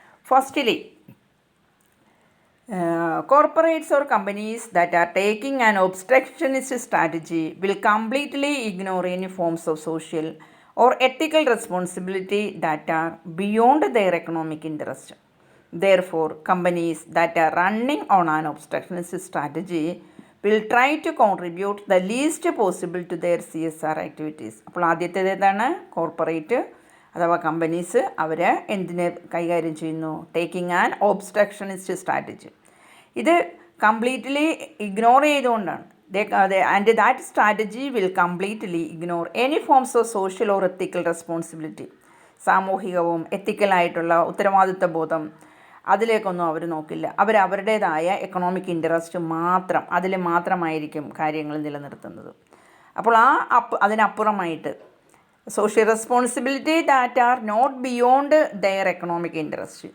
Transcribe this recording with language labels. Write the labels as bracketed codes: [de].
[en] Firstly, corporates or companies that are taking an obstructionist strategy will completely ignore any forms of social or ethical responsibility that are beyond their economic interest. Therefore, companies that are running on an obstructionist strategy will try to contribute the least possible to their CSR activities. [ml] അപ്പോൾ ആദ്യത്തേത് ഏതാണ്? Corporate അഥവാ companies അവർ എന്തിനെ കൈകാര്യം ചെയ്യുന്നു? [en] Taking an obstructionist strategy. [ml] ഇത് completely ignore ചെയ്തുകൊണ്ടാണ്. [en] And that strategy will completely ignore any forms of social or ethical responsibility. [ml] സാമൂഹികവും എത്തിക്കലായിട്ടുള്ള ഉത്തരവാദിത്വ ബോധം അതിലേക്കൊന്നും അവർ നോക്കില്ല. അവരുടേതായ എക്കണോമിക് ഇൻട്രസ്റ്റ് മാത്രം, അതിൽ മാത്രമായിരിക്കും കാര്യങ്ങൾ നിലനിർത്തുന്നത്. അപ്പോൾ അതിനപ്പുറമായിട്ട് [en] Social responsibility that are not beyond their economic interest.